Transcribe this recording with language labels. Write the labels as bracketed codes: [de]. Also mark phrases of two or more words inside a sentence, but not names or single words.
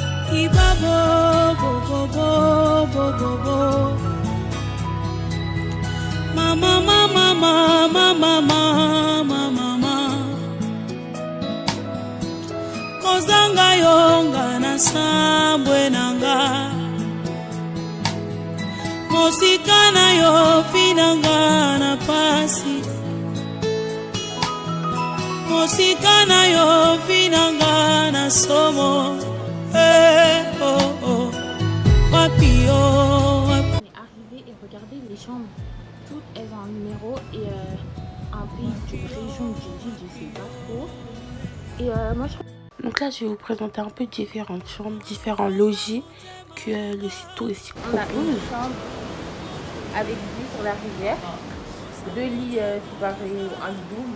[ln] Ibabo, bo, bo, bo, bo, bo, bo. Mama, mama, mama, mama, mama. Kozanga yonga na sambwe nanga. Mosika na yo finanga na pasi. Mosika na yo finanga na somo. Oh, oh. Wapi yo, wapi. [fr] On est arrivé et regardez les chambres. Toutes elles ont un numéro et un pays d'une région d'une ville, je sais pas trop. Et moi je... Donc là je vais vous présenter un peu différentes chambres, différents logis que le site touristique propose. On a une chambre avec vue sur la rivière, 2 lits séparés, un double.